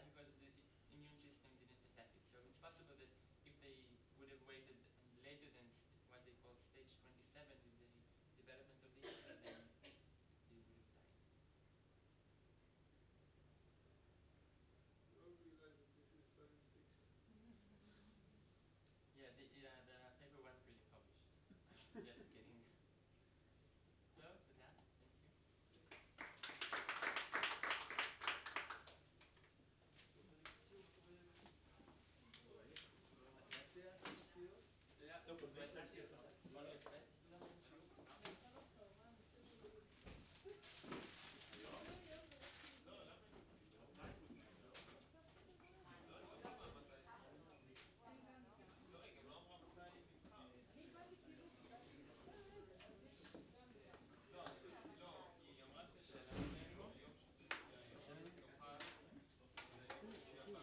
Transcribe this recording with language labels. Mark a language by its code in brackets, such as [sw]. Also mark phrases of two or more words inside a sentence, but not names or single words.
[en] Because its immune system didn't attack it. So it's possible that if they would have waited later than what they call stage 27 with the development of the cell, then they would have died. you all realize that this is science fiction. Yeah, the paper wasn't really published. Just kidding. So, with that, thank you. [de] Ja, wollen wir sprechen zusammen im Shiur? [he] לא, היא לא קבעה מתי זה. לא, היא גם לא אמרה מתי נבחר. לא, היא אמרה ששלחתם ביום שישי והיום נוכל ליום שישי הבא.